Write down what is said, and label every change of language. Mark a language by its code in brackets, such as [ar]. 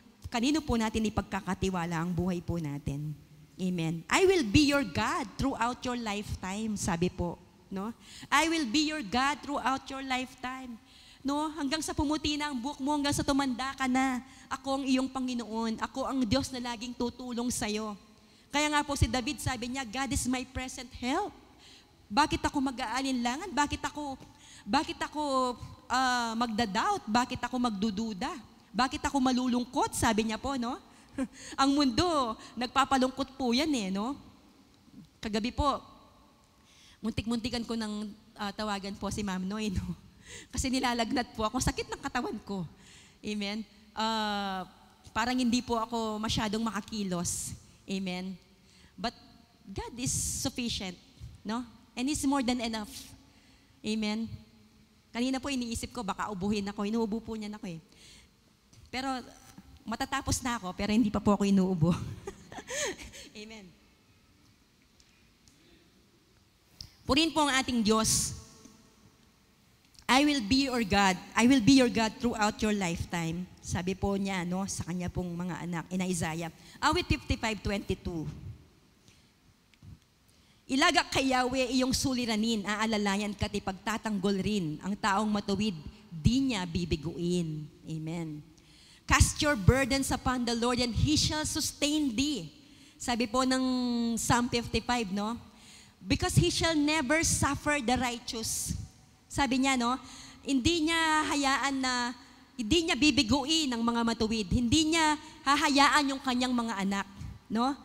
[tl] Kanino po natin ipagkakatiwala ang buhay po natin? Amen. [en] I will be your God throughout your lifetime, sabi po. No? I will be your God throughout your lifetime. No? [tl] Hanggang sa pumuti na ang buhok mo, hanggang sa tumanda ka na. Ako ang iyong Panginoon. Ako ang Diyos na laging tutulong sa'yo. Kaya nga po si David, sabi niya, [en] God is my present help. [tl] Bakit ako mag-aalinlangan? Bakit ako magda-doubt? Bakit ako magdududa? Bakit ako malulungkot? Sabi niya po, no? Ang mundo, nagpapalungkot po yan no? Kagabi po, muntik-muntikan ko ng tawagan po si Ma'am Noy, no? Kasi nilalagnat po ako. Sakit ng katawan ko. Amen? parang hindi po ako masyadong makakilos. Amen. [en] But God is sufficient, no? And He's more than enough. [tl] Amen. Kanina po iniisip ko, baka ubuhin ako. Inuubo po niyan ako eh. Pero matatapos na ako, pero hindi pa po ako inuubo. Amen. Purihin po ang ating Diyos. [en] I will be your God. I will be your God throughout your lifetime. [tl] Sabi po niya, no, sa kanya pong mga anak, in Isaiah. Awit 55:22. Ilagak kay Yahweh iyong suliranin, aalalayan ka't ipagtatanggol rin. Ang taong matuwid, di niya bibiguin. Amen. [en] Cast your burdens upon the Lord and He shall sustain thee. [tl] Sabi po ng [en] Psalm 55, no? Because He shall never suffer the righteous. [tl] Sabi niya, no? Hindi niya hayaan na, hindi niya bibiguin ang mga matuwid. Hindi niya hahayaan yung kanyang mga anak, no?